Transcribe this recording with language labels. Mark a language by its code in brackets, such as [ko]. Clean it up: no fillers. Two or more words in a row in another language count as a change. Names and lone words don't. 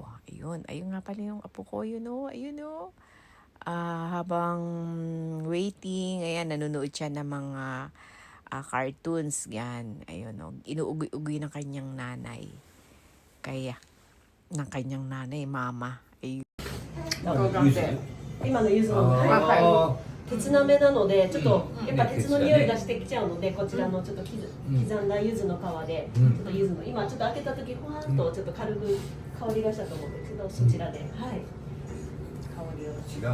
[tl] Ayun nga pala yung apo ko, ayun habang waiting, ayan, nanonood siya ng mga cartoons, yan, ayun inuugoy-ugoy ng kanyang nanay. Kaya, ng kanyang nanay, mama. Ayun. [ja] 今の柚子の、はい、鉄なめなのでちょっとやっぱ鉄の匂いがしてきちゃうので、こちらのちょっと刻んだ柚子の皮で、ちょっと柚子の今ちょっと開けた時ほわんとちょっと軽く香りがしたと思うんですけど、そちらで、はい、香りを